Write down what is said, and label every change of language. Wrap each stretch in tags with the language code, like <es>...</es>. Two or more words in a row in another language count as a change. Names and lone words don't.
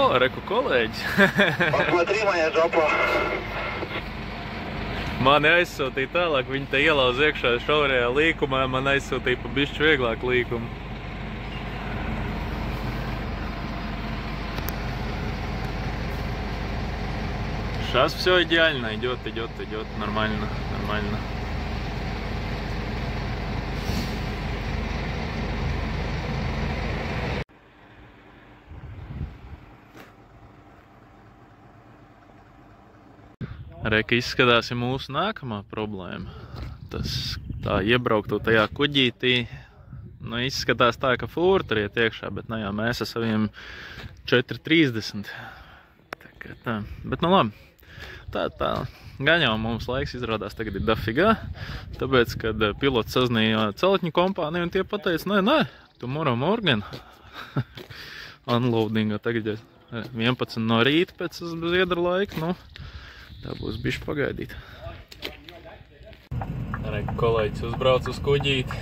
<lv>reku kolēģis.</lv> <ru>Посмотри, моя жопа.</ru> <lv>Mani aizsūtīja tālāk, viņi te ielauz iekšā šaurajā līkumā, man aizsūtīja pa bišķi vieglāku līkumu.</lv> <ru>Сейчас все идеально, идет, нормально.</ru> <lv>Reka izskatās ir mūsu nākamā problēma. Tas tā iebrauktu tajā kuģītī, nu izskatās tā, ka fūra tur iet iekšā, bet nu jā, mēs ar saviem 4.30. Tā. Bet nu labi, tā. Gan jau mums laiks izrādās tagad ir dafigā, tāpēc, kad pilots sazinīja celtņu kompāniju un tie pateica, nē,</lv> <en>tomorrow morning.</en> <lv>Unloadinga tagad 11 no rīta pēc Zviedru laika, nu. Tā būs bišķi pagaidīt. Reku kolēģis uzbrauc uz kuģīti.</lv>